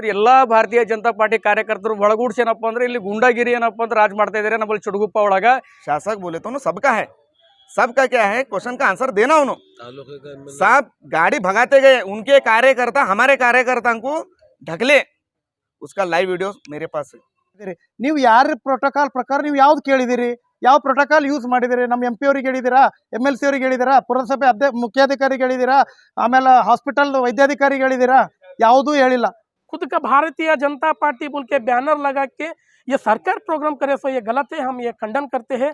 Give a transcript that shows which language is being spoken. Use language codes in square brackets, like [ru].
[kn] ಎಲ್ಲಾ ಭಾರತೀಯ ಜನತಾ ಪಾರ್ಟಿ ಕಾರ್ಯಕರ್ತರು ಒಳಗೂಡ್ಸಿ ಏನಪ್ಪ ಅಂದ್ರೆ ಇಲ್ಲಿ ಗುಂಡಾಗಿರಿ ಏನಪ್ಪ ಅಂದ್ರೆ ರಾಜ್ ಮಾಡ್ತಾ ಇದಾರೆ ನಮ್ಮಲ್ಲಿ ಚುಡುಗುಪ್ಪ ಒಳಗ। [hi] शासक बोले तो ना सबका है, सबका क्या है क्वेश्चन का आंसर देना उन्होंने। सब गाड़ी भगाते गए, उनके कार्यकर्ता हमारे कार्यकर्ता को ढकले, उसका लाइव वीडियो मेरे पास है। [kn] ನೀವು ಯಾರ ಪ್ರೋಟೋಕಾಲ್ ಪ್ರಕಾರ ನೀವು ಯಾವ್ದು ಕೇಳಿದಿರಿ, ಯಾವ ಪ್ರೋಟೋಕಾಲ್ ಯೂಸ್ ಮಾಡಿದಿರಿ? ನಮ್ಮ MP ಅವರಿಗೆ ಹೇಳಿದಿರಾ, MLC ಅವರಿಗೆ ಹೇಳಿದಿರಾ, ಪುರಸಭೆ ಮುಖ್ಯಾಧಿಕಾರಿಗೆ ಹೇಳಿದಿರಾ, ಆಮೇಲೆ ಹಾಸ್ಪಿಟಲ್ ವೈದ್ಯಾಧಿಕಾರಿಗೆ ಹೇಳಿದಿರಾ? ಯಾವುದೂ ಹೇಳಿಲ್ಲ। [hi] खुद का भारतीय जनता पार्टी बोल के बैनर लगा के ये सरकार प्रोग्राम करे सो ये गलत है, हम ये खंडन करते हैं।